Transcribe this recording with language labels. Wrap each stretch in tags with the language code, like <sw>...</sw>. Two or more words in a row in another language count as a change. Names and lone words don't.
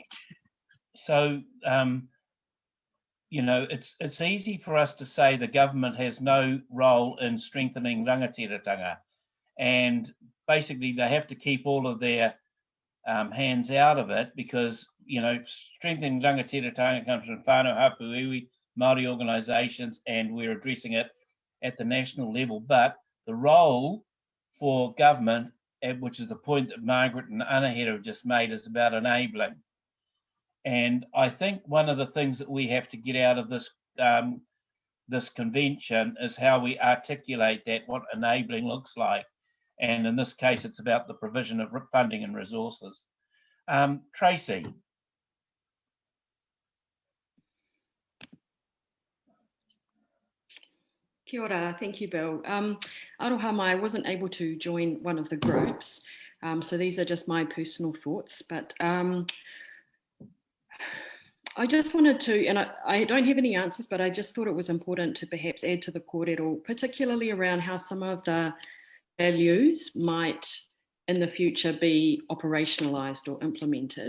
<en>So, you know, it's easy for us to say the government has no role in strengthening rangatiratanga, and basically they have to keep all of their hands out of it because, you know, strengthening rangatiratanga comes from</en> <mi>whanau, hapu, iwi,</mi> <en>Maori organisations, and we're addressing it at the national level. But the role for government, which is the point that Margaret and Anahera have just made, is about enabling. And I think one of the things that we have to get out of this this convention is how we articulate that, what enabling looks like. And in this case, it's about the provision of funding and resources. Tracy.</en> <mi>Kia ora,</mi> <en>thank you, Bill.</en> <mi>Aroha mai,</mi> <en>I wasn't able to join one of the groups, so these are just my personal thoughts, but I just wanted to, and I don't have any answers, but I just thought it was important to perhaps add to the kōrero, particularly around how some of the values might in the future be operationalised or implemented.</en>